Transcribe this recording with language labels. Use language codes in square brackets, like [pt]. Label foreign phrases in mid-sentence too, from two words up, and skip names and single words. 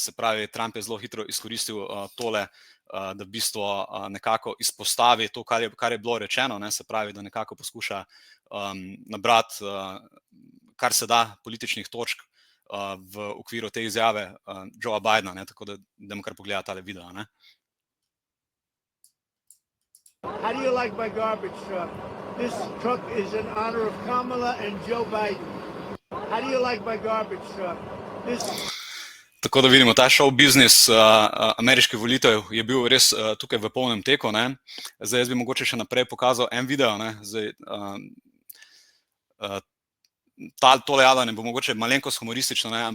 [sl] Se pravi, Trump je zelo hitro izkoristil tole, da v bistvu nekako izpostavi to, kar je bilo rečeno, ne? Se pravi, da nekako poskuša nabrati kar se da političnih točk v okviru te izjave Joea Bidena, ne? Tako da idemo kar pogledati tale video. Ne? [en] How do you like my garbage truck? This truck is in honor of Kamala and Joe Biden. How do you like my garbage truck? [sl] Tako da vidimo, ta [en] show biznis [sl] ameriških volitev je bil res tukaj v polnem teku. Ne? Zdaj jaz bi mogoče še naprej pokazal en video. Ne? Zdaj, tole jadanje bo mogoče malenkost humoristično, ne?